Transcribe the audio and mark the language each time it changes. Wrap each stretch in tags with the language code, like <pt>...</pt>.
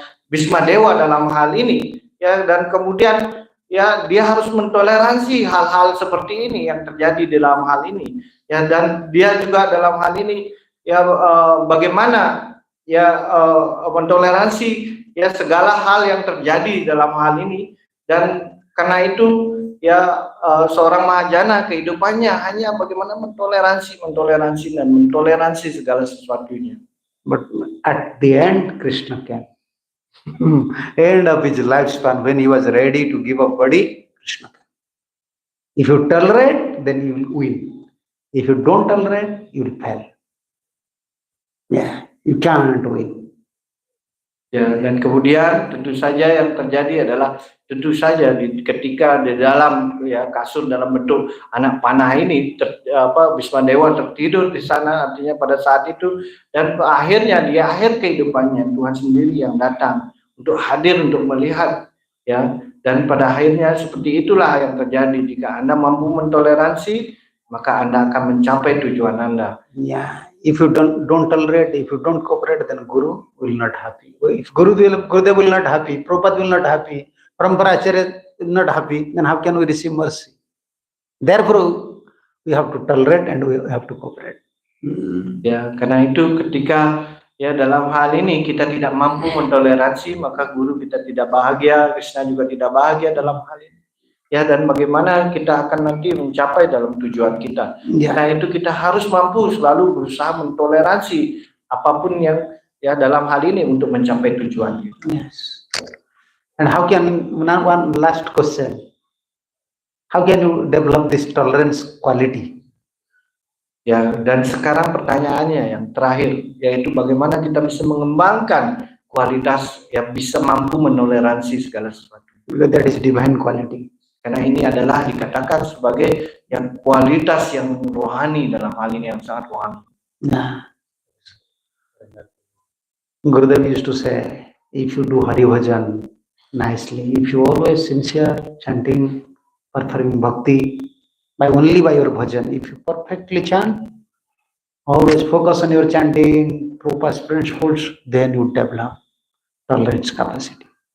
<id>Bhismadewa dalam hal ini ya, dan kemudian ya dia harus mentoleransi hal-hal seperti ini yang terjadi dalam hal ini ya, dan dia juga dalam hal ini ya bagaimana ya mentoleransi ya segala hal yang terjadi dalam hal ini. Dan karena itu ya seorang mahajana kehidupannya hanya bagaimana mentoleransi dan mentoleransi segala sesuatunya.</id> <en>But at the end, Krishna came. End of his lifespan, when he was ready to give up body, Krishna came. If you tolerate, then you will win. If you don't tolerate, you will fail. Yeah, you can't win.</en> <id>Ya, dan kemudian tentu saja yang terjadi adalah tentu saja ketika di dalam ya kasur dalam bentuk anak panah ini Bhismadewa tertidur di sana, artinya pada saat itu, dan akhirnya di akhir kehidupannya Tuhan sendiri yang datang untuk hadir untuk melihat ya, dan pada akhirnya seperti itulah yang terjadi. Jika Anda mampu mentoleransi, maka Anda akan mencapai tujuan Anda.</id> <en>Yeah. If you don't tolerate, if you don't cooperate, then Guru will not happy. If Gurudev will not happy, Prabhupada will not happy, Parampara Acharya will not happy, then how can we receive mercy? Therefore, we have to tolerate and we have to cooperate.</en> <id>Ya, karena itu ketika ya dalam hal ini kita tidak mampu mentoleransi, maka Guru kita tidak bahagia, Krishna juga tidak bahagia dalam hal ini. Ya, dan bagaimana kita akan nanti mencapai dalam tujuan kita. Ya. Karena itu kita harus mampu selalu berusaha mentoleransi apapun yang ya dalam hal ini untuk mencapai tujuan kita.</id> <en>Yes. And how can, one last question, how can you develop this tolerance quality?</en> <id>Ya, dan sekarang pertanyaannya yang terakhir, yaitu bagaimana kita bisa mengembangkan kualitas yang bisa mampu menoleransi segala sesuatu.</id> <en>Because that is divine quality.</en> <id>Karena ini adalah dikatakan sebagai yang kualitas yang rohani, dalam hal ini yang sangat rohani.</id> <en>Nah, Gurudev used to say, if you do Hari Bhajan nicely, if you always sincere chanting, performing bhakti, only by your bhajan, if you perfectly chant, always focus on your chanting, Prabhupada's principles, then you develop tolerance capacity.</en>